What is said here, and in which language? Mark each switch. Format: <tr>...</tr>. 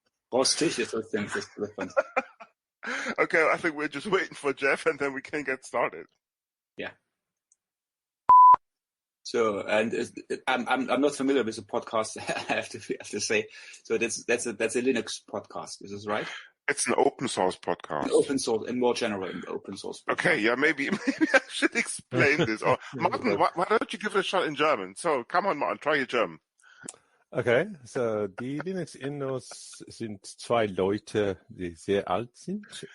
<de>Rostig ist das denn das Telefon.</de> <en>Okay, I think we're just waiting for Jeff, and then we can get started. Yeah. So, and I'm not familiar with the podcast. I have to say. So that's a Linux podcast. Is this right? It's an open source podcast. An open source, and more general, an open source podcast. Okay, yeah, maybe I should explain this. Or Martin, why don't you give it a shot in German? So, come on, Martin, try your German.</en> <de>Okay, so die Linux Inlaws sind zwei Leute, die sehr alt sind.</de>